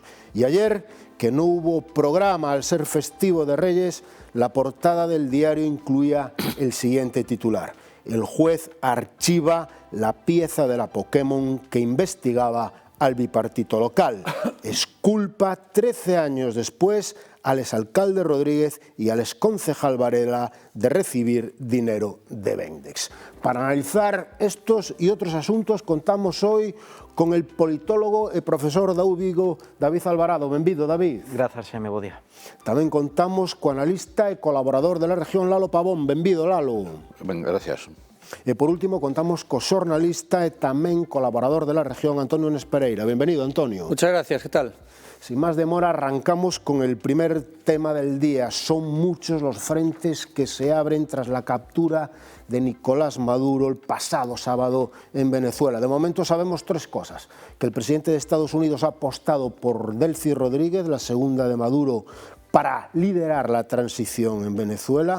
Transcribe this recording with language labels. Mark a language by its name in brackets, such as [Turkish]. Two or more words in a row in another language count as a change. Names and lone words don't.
[Spanish] Y ayer, que no hubo programa al ser festivo de Reyes, la portada del diario incluía el siguiente titular: el juez archiva la pieza de la Pokémon que investigaba al bipartito local. Exculpa 13 años después al exalcalde Rodríguez y al exconcejal Varela de recibir dinero de Vendex. Para analizar estos y otros asuntos contamos hoy con el politólogo [Galician] e profesor da UVigo, David Alvarado. Benvido, David. Grazas, Xeme, bo día. Tamén contamos co analista e colaborador de La Región, Lalo Pavón. Benvido, Lalo. Ben, gracias. E por último contamos co xornalista e tamén colaborador de La Región, Antonio Nes Pereira. Benvenido, Antonio. [Spanish] Muchas gracias, ¿qué tal? Sin más demora, arrancamos con el primer tema del día. Son muchos los frentes que se abren tras la captura de Nicolás Maduro el pasado sábado en Venezuela. De momento sabemos tres cosas: que el presidente de Estados Unidos ha apostado por Delcy Rodríguez, la segunda de Maduro, para liderar la transición en Venezuela.